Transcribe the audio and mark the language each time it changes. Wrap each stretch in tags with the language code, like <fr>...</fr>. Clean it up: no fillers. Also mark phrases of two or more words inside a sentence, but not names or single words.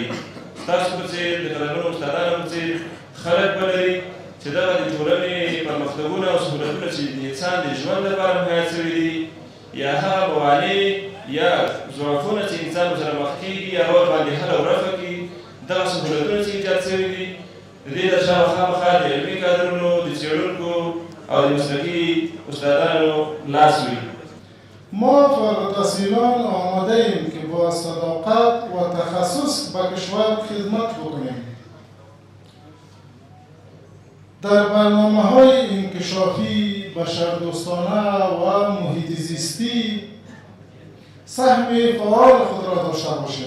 <ps>تاسو په څېر د قلمرو استادانو په څېر خلک به لري چې دغه د ټولنې پرمختګونه او سهولتونه چې د انسان د ژوند لپاره مهیا شوي دي یا هغه موانع یا ضعفونه چې انسان ورسره مخ کېږي یا ورباندې حل او رفع کړي، دغه سهولتونه چې ایجاد شوي دي د دې تر شا خامخا د علمي کادرونو د څېړونکو او د مسلکي استادانو لاس وي.</ps> <fa>ما فراتحصیلان آماده ایم که با صداقت و تخصص به کشور خدمت بکنیم. در برنامه‌های انکشافی، بشردوستانه و محیط زیستی سهم فعال خود را داشته باشیم.</fa>